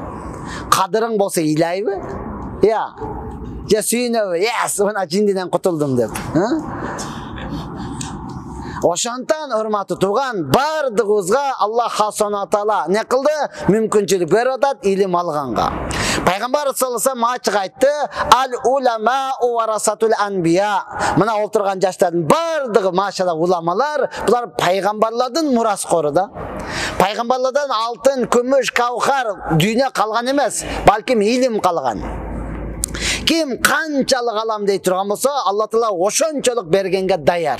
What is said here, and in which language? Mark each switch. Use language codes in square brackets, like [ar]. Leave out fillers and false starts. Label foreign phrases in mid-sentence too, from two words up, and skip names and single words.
[ky] Кадырың болсо ыйлайбы? Иә. Же сүйүнөбү? Мына жиндиден кутулдум деп. Ошондон урматтуу тууган, бардыгыбызга Аллах [ar] سبحانه وتعالى [ky] не кылды? Мүмкүнчүлүк берип атат илим алганга. Пайгамбар [ar] صلى الله عليه وسلم [ky] айтты: [ar] "العلماء ورثة الأنبياء." [ky] Мына отурган жаштардын бардыгы машалла уламалар, булар пайгамбарлардын мураскору да. Пайгамбарлардан алтын, күмүш, кавхар дүйнө калган эмес, балким илим калган. Ким канчалык алам дей турган болсо, Алла Таала ошончолук бергенге даяр.